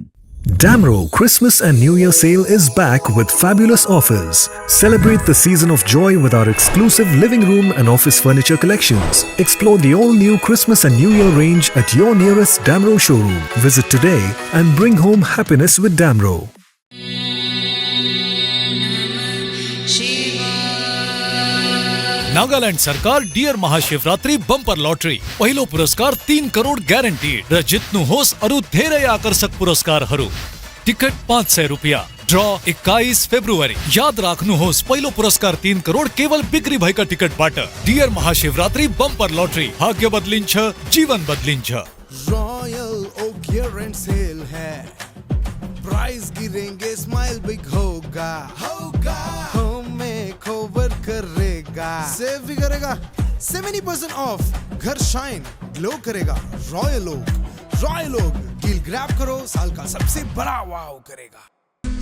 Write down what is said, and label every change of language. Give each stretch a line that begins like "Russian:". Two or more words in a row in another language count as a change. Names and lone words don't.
English: Damro Christmas and New Year sale is back with fabulous offers. Celebrate the season of joy with our exclusive living room and office furniture collections. Explore the all-new Christmas and New Year range at your nearest Damro showroom. Visit today and bring home happiness with Damro.
Nepali: नागालैंड सरकार डियर महाशिवरात्रि बंपर लॉटरी पहिलो पुरस्कार 3 करोड़ ग्यारेन्टीड र जित्नु होस् अरु धेरै आकर्षक पुरस्कारहरू। टिकट 500 रुपैयाँ। ड्र 21 फेब्रुअरी। याद राख्नुहोस्, पहिलो पुरस्कार 3 करोड़ केवल बिक्री भएका टिकटबाट। डियर महाशिवरात्रि बंपर लॉटरी, भाग्य बदलिन्छ, जीवन बदलिन्छ।
Hindi: रॉयल ओक
English: year end sale
Hindi: है, प्राइस गिरेंगे,
English: smile big
Hindi: होगा, हमें कवर करेगा, सेव भी करेगा, 70% ऑफ, घर
English: shine glow
Hindi: करेगा। रॉयल ओक
English: deal grab
Hindi: करो, साल का सबसे बड़ा वाव करेगा।